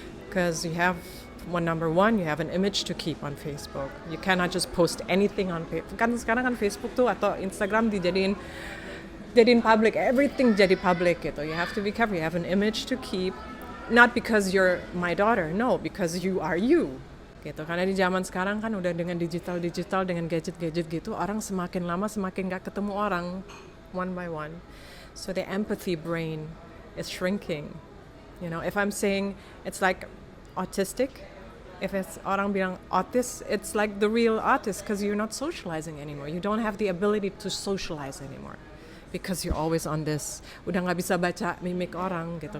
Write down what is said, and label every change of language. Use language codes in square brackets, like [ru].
[en] Cause you have number one, you have an image to keep on Facebook. You cannot just post anything on Facebook. [id] Kan sekarang kan Facebook tuh atau Instagram dijadiin public, everything jadi public gitu. [en] You have to be careful. You have an image to keep, not because you're my daughter, no, because you are you. [id] Gitu. Karena di zaman sekarang kan udah dengan digital dengan gadget gitu, orang semakin lama semakin gak ketemu orang [en] one by one. So the empathy brain is shrinking. You know, if I'm saying it's like autistic, if it's [id] orang bilang autis, [en] it's like the real autist because you're not socializing anymore. You don't have the ability to socialize anymore because you're always on this. [id] Udah nggak bisa baca mimik orang gitu.